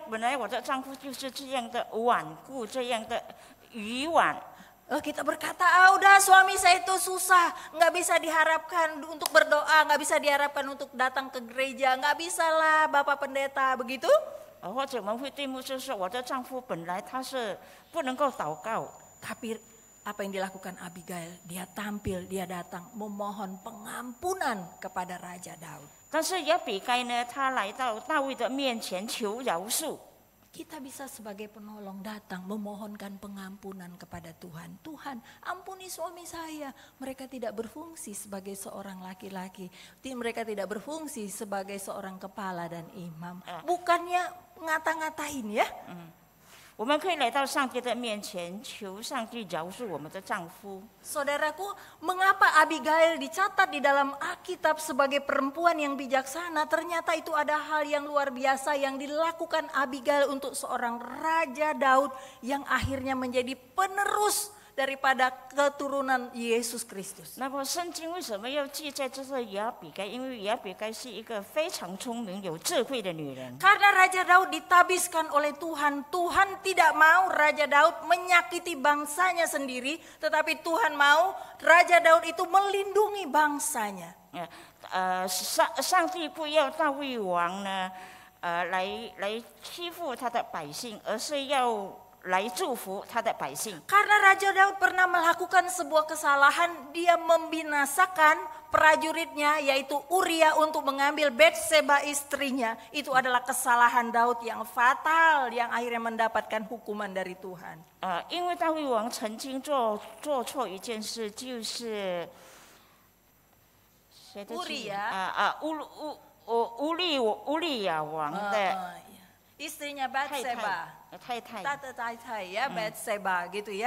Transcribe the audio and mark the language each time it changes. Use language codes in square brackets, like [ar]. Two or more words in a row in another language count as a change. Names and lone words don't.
[zh] 本来我的丈夫就是这样的顽固，这样的愚顽。 [id] Kita berkata, udah suami saya itu susah, nggak bisa diharapkan untuk berdoa, nggak bisa diharapkan untuk datang ke gereja, nggak bisa lah Bapak Pendeta, begitu? [zh] 或者我们会对牧师说，我的丈夫本来他是不能够祷告。 [id] Tapi apa yang dilakukan Abigail? Dia tampil, dia datang memohon pengampunan kepada Raja Daud. [zh] 但是亚比该呢，他来到大卫的面前求饶恕。 [id] Kita bisa sebagai penolong datang memohonkan pengampunan kepada Tuhan. Tuhan, ampuni suami saya. Mereka tidak berfungsi sebagai seorang laki-laki. Mereka tidak berfungsi sebagai seorang kepala dan imam. Bukannya ngata-ngatain ya. [zh] 我们可以来到上帝的面前，求上帝饶恕我们的丈夫。 [id] Saudaraku, mengapa Abigail dicatat di dalam Alkitab sebagai perempuan yang bijaksana? Ternyata itu ada hal yang luar biasa yang dilakukan Abigail untuk seorang Raja Daud yang akhirnya menjadi penerus daripada keturunan Yesus Kristus. [zh] 那么圣经为什么要记载这是亚比该？因为亚比该是一个非常聪明、有智慧的女人。 [id] Karena Raja Daud ditabiskan oleh Tuhan, Tuhan tidak mau Raja Daud menyakiti bangsanya sendiri, tetapi Tuhan mau Raja Daud itu melindungi bangsanya. [zh] 上帝不要大卫王呢，来欺负他的百姓，而是要来祝福他的百姓。 [id] Karena Raja Daud pernah melakukan sebuah kesalahan, dia membinasakan prajuritnya yaitu Uria untuk mengambil Batseba istrinya. Itu adalah kesalahan Daud yang fatal yang akhirnya mendapatkan hukuman dari Tuhan. [zh] 因为大卫王曾经做错一件事，就是谁的记忆？乌利亚王的 [id] istrinya Batseba. [zh] 太太。 [id] Tata ya, Batseba gitu ya.